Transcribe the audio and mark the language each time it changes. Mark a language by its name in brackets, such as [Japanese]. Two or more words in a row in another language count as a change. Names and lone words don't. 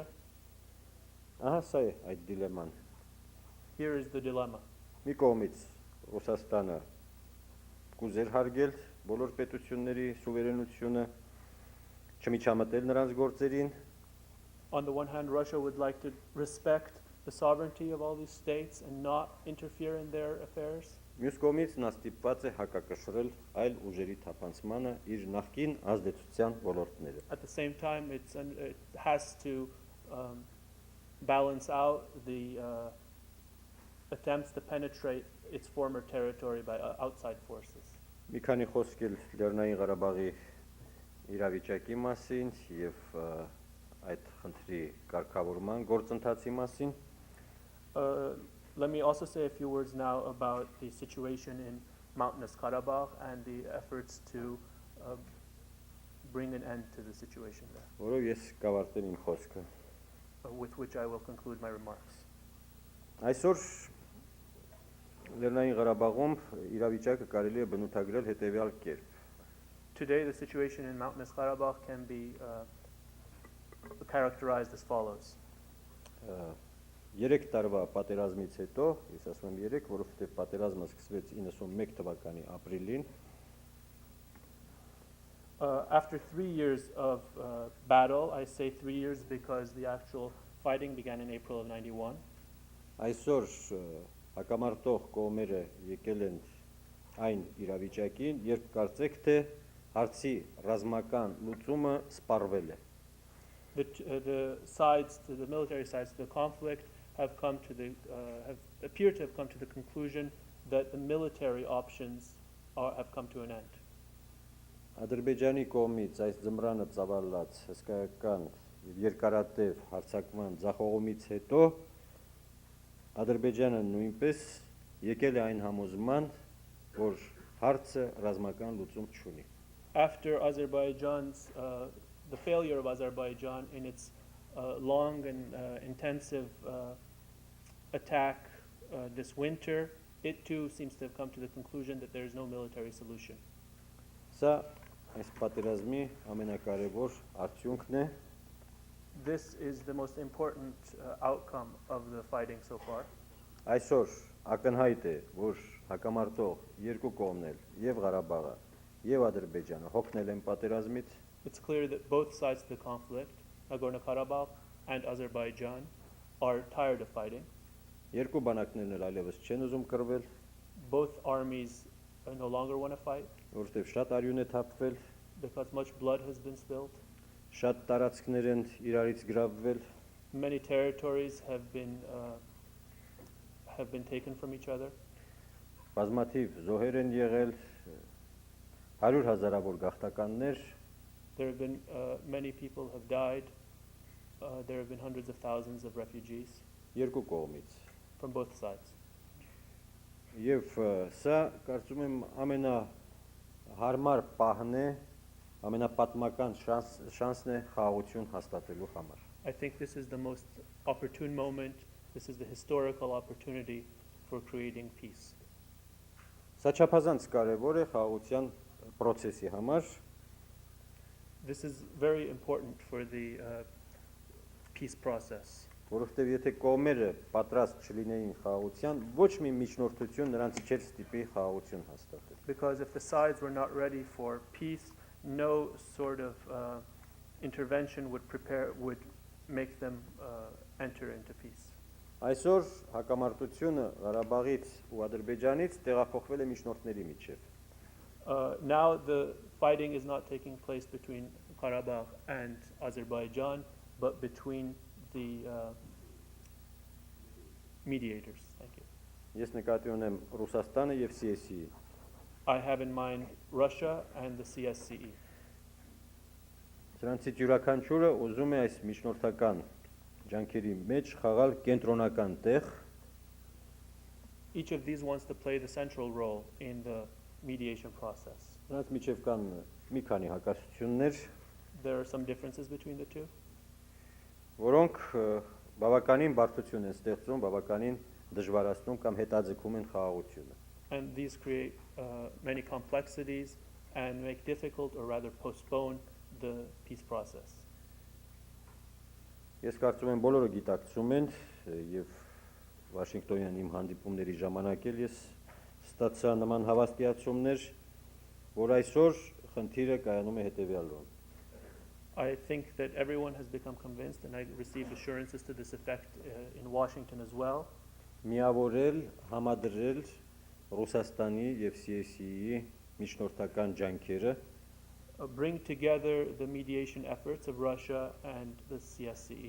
[Armenian] ահա սա է այդ դիլեման։ [English] here is the dilemma. [Armenian] Մի կողմից Ռուսաստանը կուզեր հարգել բոլոր պետությունների սուվերենությունը, չմիջամտել նրանց գործերին, [English] On the one hand, Russia would like to respect the sovereignty of all these states and not interfere in their affairs. [Armenian] մյուս կողմից նա ստիպված է հակակշռել այլ ուժերի թափանցմանը իր նախկին ազդեցության ոլորտները։ [English] At the same time, it has to balance out the attempts to penetrate its former territory by outside forces. [Armenian] Մի քանի խոսք էլ Լեռնային Ղարաբաղի իրավիճակի մասին եւ այդ խնդրի կարգավորման գործընթացի մասին։ [English] Let me also say a few words now about the situation in Mountainous Karabakh and the efforts to bring an end to the situation there, [Armenian] Որով ես կավարտեմ իմ խոսքը։ [English] with which I will conclude my remarks. [Armenian] Այսօր Լեռնային Ղարաբաղում իրավիճակը կարելի է բնութագրել հետևյալ կերպ։ [English] Today, the situation in Mountainous Karabakh can be characterized as follows. [Armenian] 3 տարվա պատերազմից հետո, ես ասում եմ 3, որովհետև պատերազմը սկսվեց 91 թվականի ապրիլին, [English] After 3 years of battle, I say 3 years because the actual fighting began in April of 91. [Armenian] այսօր հակամարտող կողմերը եկել են այն իրավիճակին, երբ կարծեք թե հարցի ռազմական լուծումը սպառվել է։ [English] The military sides to the conflict have appeared to have come to the conclusion that the military options have come to an end. [Armenian] Ադրբեջանի կողմից այս ձմռանը ծավալած հսկայական եւ երկարատև հարձակման ձախողումից հետո Ադրբեջանը նույնպես եկել է այն համոզման, որ հարցը ռազմական լուծում չունի։ [English] After the failure of Azerbaijan in its long and intensive attack this winter, it too seems to have come to the conclusion that there is no military solution. [Armenian] Սա այս պատերազմի ամենակարևոր արդյունքն է։ [English] This is the most important outcome of the fighting so far. [Armenian] Այսօր ակնհայտ է, որ հակամարտող երկու կողմն էլ, եւ Ղարաբաղը, եւ Ադրբեջանը հոգնել են պատերազմից։ [English] It's clear that both sides of the conflict, Nagorno-Karabakh and Azerbaijan, are tired of fighting. [Armenian] Երկու բանակներն էլ այլևս չեն ուզում կռվել, [English] Both armies no longer want to fight [Armenian] որովհետեւ շատ արյուն է թափվել, [English] because much blood has been spilled. [Armenian] շատ տարածքներ են իրարից գրավվել, [English] Many territories have been taken from each other. [Armenian] բազմաթիվ զոհեր են եղել, 100,000-ավոր գաղթականներ, [English] There have been many people have died. There have been hundreds of thousands of refugees [Armenian] երկու կողմից։ [English] from both sides. [Armenian] Եվ սա կարծում եմ ամենահարմար պահն է, ամենապատմական շանսն է խաղաղություն հաստատելու համար։ [English] I think this is the most opportune moment. This is the historical opportunity for creating peace. [Armenian] Սա չափազանց կարևոր է խաղաղության process-ի համար, [English] This is very important for the peace process. [Armenian] որովհետև եթե կողմերը պատրաստ չլինեին խաղաղության, ոչ մի միջնորդություն նրանց չէր ստիպի խաղաղություն հաստատել։ [English] Because if the sides were not ready for peace, no sort of intervention would make them enter into peace. [Armenian] Այսօր հակամարտությունը Ղարաբաղից ու Ադրբեջանից տեղափոխվել է միջնորդների միջև։ [English] Now the fighting is not taking place between Karabakh and Azerbaijan, but between the mediators. Thank you. [Armenian] Ես նկատի ունեմ Ռուսաստանը եւ CSE-ը։ [English] I have in mind Russia and the CSCE. [Armenian] Սրանցից յուրաքանչյուրը ուզում է այս միջնորդական ջանքերի մեջ խաղալ կենտրոնական տեղ։ [English] Each of these wants to play the central role in the mediation process. [Armenian] Նրանց միջև կան մի քանի հակասություններ, [English] There are some differences between the two, [Armenian] որոնք բավականին բարդություն են ստեղծում, բավականին դժվարացնում կամ հետաձգում են խաղաղությունը։ [English] and these create many complexities and make difficult or rather postpone the peace process. [Armenian] Ես կարծում եմ բոլորը գիտակցում են եւ Վաշինգտոնյան իմ հանդիպումների ժամանակ էլ ես ստացա նման հավաստիացումներ, որ այսօր խնդիրը կայանում է հետեւյալով։ [English] I think that everyone has become convinced, and I received assurances to this effect in Washington as well, [Armenian] Միավորել, համադրել Ռուսաստանի եւ CSE-ի միջնորդական ջանքերը [English] bring together the mediation efforts of Russia and the CSCE,